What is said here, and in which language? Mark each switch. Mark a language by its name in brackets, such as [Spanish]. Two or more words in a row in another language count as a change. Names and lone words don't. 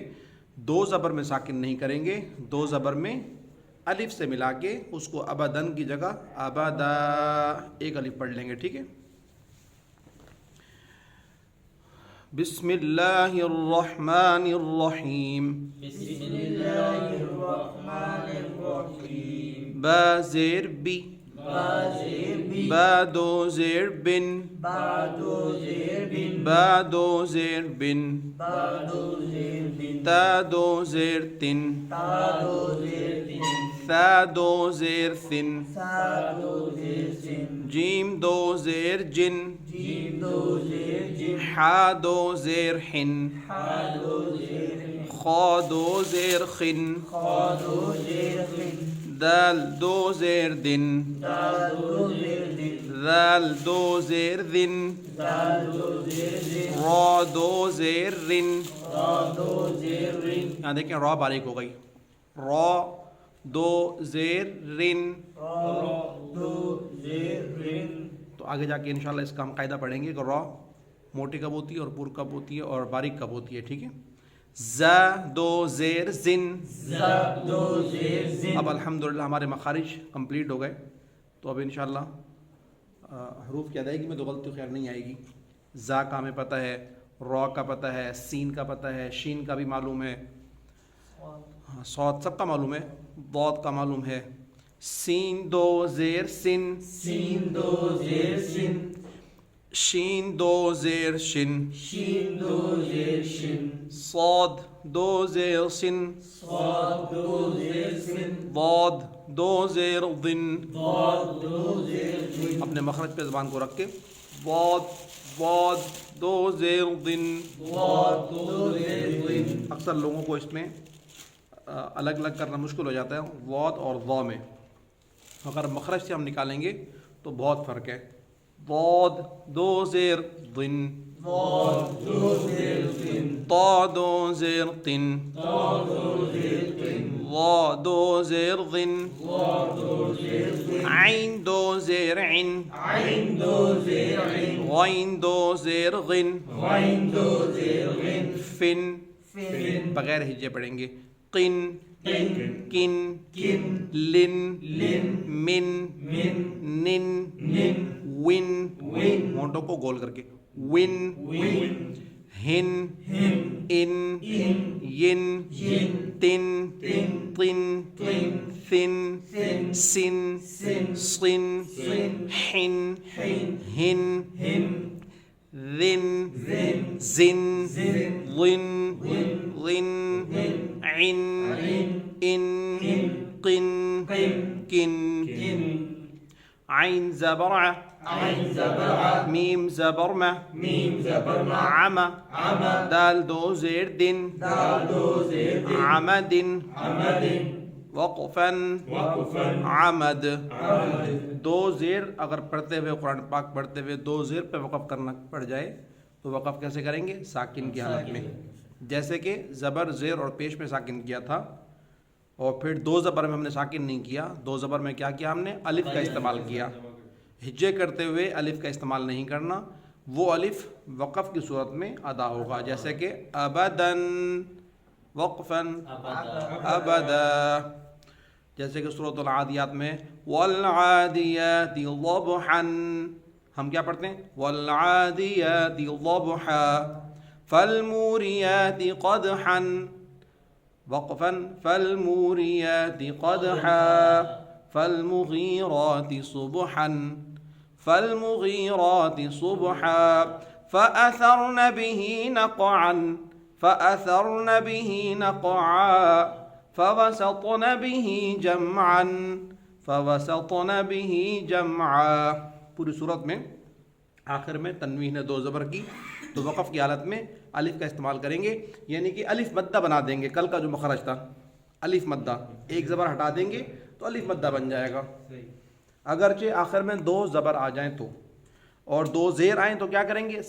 [Urdu] دو زبر میں ساکن نہیں کریں گے، دو زبر میں الف سے ملا کے اس کو ابدن کی جگہ ابدا ایک الف پڑھ لیں گے. ٹھیک ہے. [Arabic] بسم اللہ الرحمن الرحیم. بسم اللہ الرحمن الرحیم. [Urdu] با زیر بی، با زیر بی. با دو زیر بن، با دو زیر بن. با دو زیر بن، با دو زیر بن. تا دو زیر تن، تا دو زیر تن. ثا دو زیر ثن، سا دو زیر سن. جیم دو زیر جن، جیم دو زیر جن. حا دو زیر حن، حا دو زیر حن. خا دو زیر خن، خا دو زیر خن. دال دو زیر دن، دال دو زیر دن. ذال دو زیر ذن، دال دو زیر دن. را دو زیر رن. را دو زیر رن. یہاں دیکھیں را باریک ہو گئی. را دو زیر رن. را دو زیر رن. تو آگے جا کے انشاءاللہ اس کا ہم قاعدہ پڑھیں گے کہ را موٹی کب ہوتی ہے اور پور کب ہوتی ہے اور باریک کب ہوتی ہے. ٹھیک ہے. ز دو زیر زن. ز دو زیر زن. اب الحمدللہ ہمارے مخارج کمپلیٹ ہو گئے. تو اب انشاءاللہ حروف کی ادائیگی میں تو غلطی خیر نہیں آئے گی. زا کا ہمیں پتہ ہے، را کا پتہ ہے، سین کا پتہ ہے، شین کا بھی معلوم ہے، صاد سب کا معلوم ہے، ضاد کا معلوم ہے. سین دو زیر سن، سین دو زیر سن. شین دو زیر شن، شین دو زیر شن. صاد دو زیر سن، صاد دو زیر سن. ضاد دو زیر ضن. ضاد دو زیر ضن. اپنے مخرج پہ زبان کو رکھ کے ضاد ضاد دو زیر ضن. ضاد دو زیر ضن. اکثر لوگوں کو اس میں الگ الگ کرنا مشکل ہو جاتا ہے ضاد اور ضا میں. اگر مخرج سے ہم نکالیں گے تو بہت فرق ہے. ضاد دو زیر ضن، ضاد دو زیر ضن. طا دو زیر قن، طا دو زیر قن. ضا دو زیر ضن، ضا دو زیر ضن. عین دو زیر عن، عین دو زیر عین. غین دو زیر غن، غین دو زیر غن. فن فن. بغیر ہجے پڑھیں گے. قن قن. کن کن. لن لن. من من. نن نن. ون ون. ہونٹوں کو گول کر کے ون ون. ہن ہن. ان ان. ین ین. تن تن. طن طن. ثن ثن. سن سن. صن صن. حن حن. ہن ہن. ذن ذن. زن زن. ضن ضن. ضن ضن. عن عن. ان ان. قن قن. کن. کن. عین زبر ع، عین زبر ع. میم زبر م، میم زبر مع. عم عم. دال دو زیر دن، دال دو زیر دن. عمد عمد. وقفا وقفا. عمد. عمد. دو زیر اگر پڑھتے ہوئے قرآن پاک پڑھتے ہوئے دو زیر پہ وقف کرنا پڑ جائے تو وقف کیسے کریں گے؟ ساکن کی حالت میں. جیسے کہ زبر، زیر اور پیش میں ساکن کیا تھا، اور پھر دو زبر میں ہم نے ساکن نہیں کیا. دو زبر میں کیا کیا ہم نے؟ الف کا استعمال کیا. ہجے کرتے ہوئے الف کا استعمال نہیں کرنا، وہ الف وقف کی صورت میں ادا ہوگا. جیسے کہ ابدن وقفا ابدا. جیسے کہ سورۃ العادیات میں [Arabic] والعادیات ضبحا، [Urdu] ہم کیا پڑھتے ہیں؟ [Arabic] والعادیات ضبحا فالموریات قدحا وقفا فالموریات قدحا فالمغیرات صبحا فالمغیرات صبحا فأثرن به نقعا فأثرن به نقعا فوسطن به جمعا فوسطن به جمعا. [Urdu] پوری صورت میں آخر میں تنوین ہے 2 زبر کی، تو وقف کی حالت میں الف کا استعمال کریں گے، یعنی کہ الف مدہ بنا دیں گے. کل کا جو مخرج تھا الف مدہ، ایک زبر ہٹا دیں گے تو الف مدہ بن جائے گا. اگرچہ آخر میں 2 زبر آ جائیں تو، اور 2 زیر آئیں تو کیا کریں گے؟